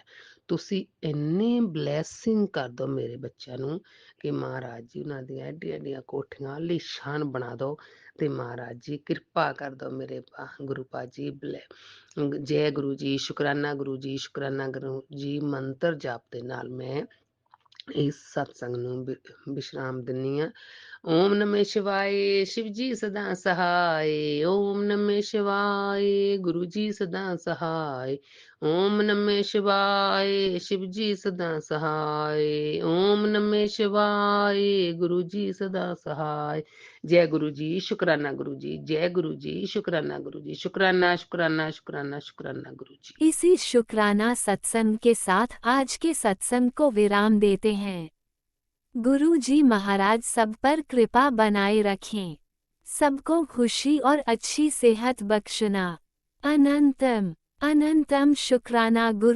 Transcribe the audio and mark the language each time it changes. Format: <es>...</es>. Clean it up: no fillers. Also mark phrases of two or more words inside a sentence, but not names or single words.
<pa>ਤੁਸੀਂ ਇੰਨੇ ਬਲੈਸਿੰਗ ਕਰ ਦਿਓ ਮੇਰੇ ਬੱਚਿਆਂ ਨੂੰ ਕਿ ਮਹਾਰਾਜ ਜੀ ਉਹਨਾਂ ਦੀਆਂ ਐਡੀਆਂ ਐਡੀਆਂ ਕੋਠੀਆਂ ਆਲੀਸ਼ਾਨ ਬਣਾ ਦਿਓ। ਤੇ ਮਹਾਰਾਜ ਜੀ ਕਿਰਪਾ ਕਰ ਦਿਓ ਮੇਰੇ ਗੁਰੂ ਪਾਜੀ। ਜੈ ਗੁਰੂ ਜੀ, ਸ਼ੁਕਰਾਨਾ ਗੁਰੂ ਜੀ, ਸ਼ੁਕਰਾਨਾ ਗੁਰੂ ਜੀ ਮੰਤਰ ਜਾਪ ਦੇ ਨਾਲ ਮੈਂ ਇਸ ਸਤਸੰਗ ਨੂੰ ਵਿਸ਼ਰਾਮ ਦਿੰਨੀ ਆ।</pa> <sa>ओम नमः शिवाय,</sa> <hi>शिव जी सदा सहाय।</hi> <sa>ओम नमः शिवाय,</sa> <hi>गुरु जी सदा सहाय।</hi> <sa>ओम नमः शिवाय,</sa> <hi>शिव जी सदा सहाय।</hi> <sa>ओम नमः शिवाय,</sa> <hi>गुरु जी सदा सहाय। जय गुरु जी, शुक्राना गुरु जी, जय गुरु जी, शुक्राना गुरु जी, शुक्राना शुक्राना शुक्राना शुक्राना गुरु जी। इसी शुक्राना सत्संग के साथ आज के सत्संग को विराम देते हैं। गुरु जी महाराज सब पर कृपा बनाए रखें, सबको खुशी और अच्छी सेहत बख्शना। अनंतम अनंतम शुक्राना गुरु जी।</hi>